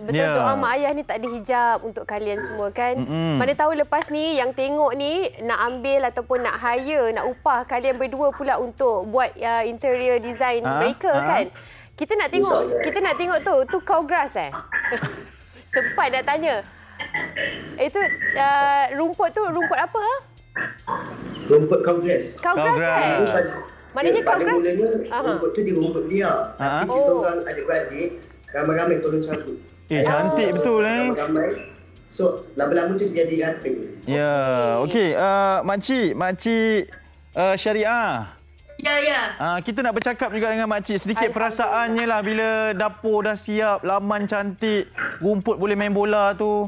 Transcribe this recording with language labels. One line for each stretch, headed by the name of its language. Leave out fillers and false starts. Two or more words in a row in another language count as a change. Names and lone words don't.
Malay: Doa mak ayah ni tak ada hijab untuk kalian semua kan. Mana tahu lepas ni yang tengok ni nak ambil ataupun nak hire, nak upah kalian berdua pula untuk buat
English: interior design
Malay: mereka kan. Kita nak tengok tu
English: cow grass
Malay: sempat nak tanya. Itu rumput apa Rumput
English: cow grass. Cow grass. Maknanya cow grass.
Malay: Rumput tu di rumput dia. Tapi kita orang adik-beradik ramai-ramai tolong cabut. Cantik betul ramai. So lama-lama tu jadi rating. Ya, okey. Makcik Syariah. Ya. Kita nak bercakap juga dengan makcik sedikit perasaannya lah bila dapur dah siap, laman cantik, rumput boleh main bola tu.